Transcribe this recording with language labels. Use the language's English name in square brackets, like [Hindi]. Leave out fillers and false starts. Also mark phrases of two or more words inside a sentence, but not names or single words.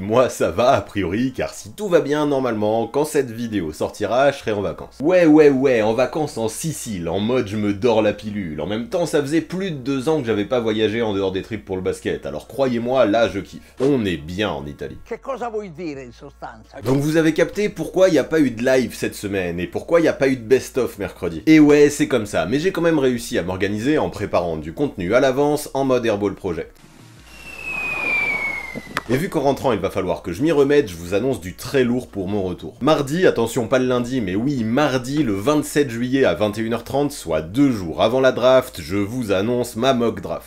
[French] Moi ça va a priori, car si tout va bien normalement, quand cette vidéo sortira, je serai en vacances. Ouais, en vacances en Sicile, en mode je me dors la pilule. En même temps ça faisait plus de 2 ans que j'avais pas voyagé en dehors des trips pour le basket, alors croyez-moi, là je kiffe. On est bien en Italie. [Italian] Che cosa vuoi dire in sostanza? [French] Donc vous avez capté pourquoi il n'y a pas eu de live cette semaine, et pourquoi il n'y a pas eu de best-of mercredi. Et ouais, c'est comme ça, mais j'ai quand même réussi à m'organiser en préparant du contenu à l'avance en mode Airball Project. Et vu qu'en rentrant il va falloir que je m'y remette, je vous annonce du très lourd pour mon retour. Mardi, attention pas le lundi, mais oui mardi le 27 juillet à 21h30, soit 2 jours avant la draft, je vous annonce ma [English] mock draft.